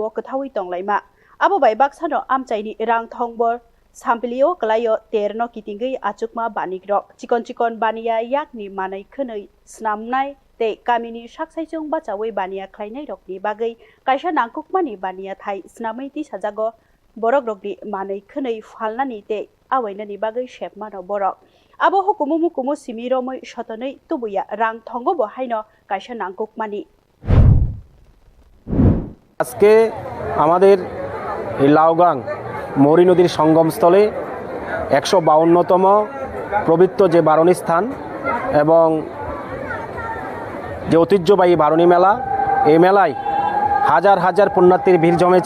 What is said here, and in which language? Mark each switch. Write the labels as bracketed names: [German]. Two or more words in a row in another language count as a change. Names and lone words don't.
[Kok Borok] kathawi tonglaima abo bai baksano amchaini rangthongbor Sampilio kalayo terno kitingge achukma banik rok chikon bania yakni manai khonoi snamnai te kamini saksaijong bachawi bania khlainai rokni bagai kaisa nangkukmani bania thai snamai ti sajago borok rokni manai khonoi phalnani te awainani bagai shepmano borok abo hukumu mukumu simiromoi shotonoi tubuya rang thongo bo haino kaisa nangkukmani [Bangla] আজকে আমাদের এই লাউগাং মৌরি নদীর সঙ্গমস্থলে 152তম পবিত্র যে বারুণী স্থান এবং যে ঐতিহ্যবাহী বারুণী মেলা, এই মেলায় হাজার হাজার পুণ্যার্থীর ভিড় জমেছে।